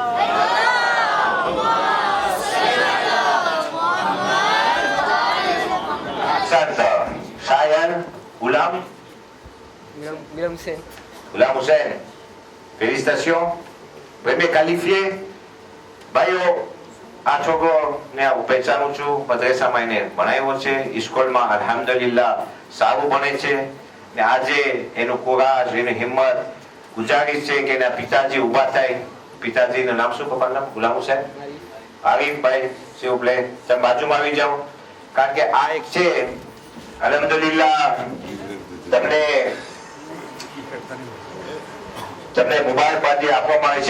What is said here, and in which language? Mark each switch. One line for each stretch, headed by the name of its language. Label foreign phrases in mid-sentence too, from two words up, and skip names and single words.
French: Shayan, Ghulam Hussein. Ghulam Hussein. Félicitations. Premier qualifié.
Gujarati: Bayo Achogo ને હું પહેચાનું છું, મદ્રેસામાં એને ભણાવ્યો છે, સ્કૂલમાં અલ્હમ્દુલિલ્લાહ સારું ભણે છે ને આજે એનું કોરાજ, એની હિંમત ગુજારિશ છે કે એના પિતાજી ઊભા થાય. પિતાજીનું નામ શું પપ્પાનું નામ? ગુલામ હુસૈન. આરીફભાઈ શિવપ્લે, તમે બાજુમાં આવી જાઓ, કારણ કે આ એક છે અલ્હમ્દુલિલ્લાહ તમને મુબારકબાદી આપવામાં આવી છે.